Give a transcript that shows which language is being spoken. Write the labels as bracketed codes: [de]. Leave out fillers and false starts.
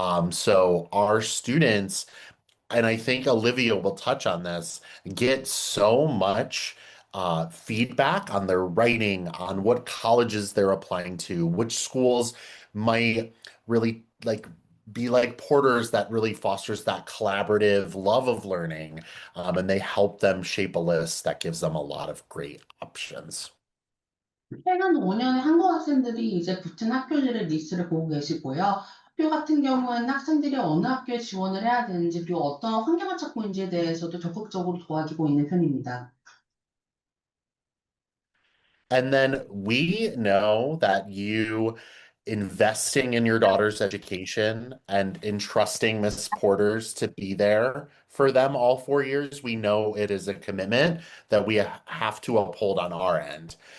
[en] So our students, and I think Olivia will touch on this, get so much feedback on their writing, on what colleges they're applying to, which schools might really be like Porter's that really fosters that collaborative love of learning, and they help them shape a list that gives them a lot of great options. [ko] 최근 5년의 한국 학생들이 이제 붙은 학교들의 리스트를 보고 계시고요. 학교 같은 경우에는 학생들이 어느 학교에 지원을 해야 되는지, 그리고 어떤 환경을 찾고 있는지에 대해서도 적극적으로 도와주고 있는 편입니다. [en] And then we know that you investing in your daughter's education and entrusting Miss Porter's to be there for them all 4 years, we know it is a commitment that we have to uphold on our end.